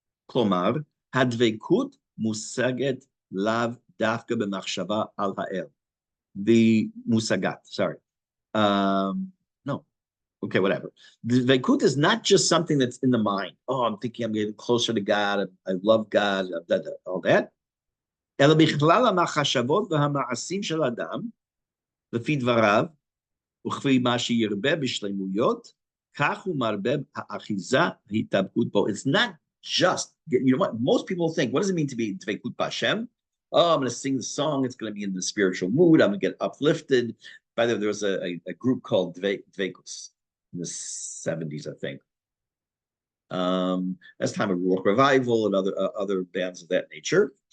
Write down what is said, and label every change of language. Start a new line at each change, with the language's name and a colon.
Hebrew: Klomar, hadveikut musaget lav dafka b'machshava al ha'el.
English: The musagat, sorry. No. Okay, whatever. The veikut is not just something that's in the mind. Oh, I'm thinking I'm getting closer to God. I love God, all that.
Hebrew: אלא בכלל המחשבות והמעשים של אדם, לפי דבריו, וכפי מה שירבה בשלמויות, כך הוא מרבה האחיזה, ההתאבקות בו.
English: It's not just, you know what, most people think, what does it mean to be dveikut b'Hashem? Oh, I'm going to sing the song. It's going to be in the spiritual mood. I'm going to get uplifted. By the way, there was a group called Dveikus in the 70s, I think. That's time of Ruach Revival and other bands of that nature.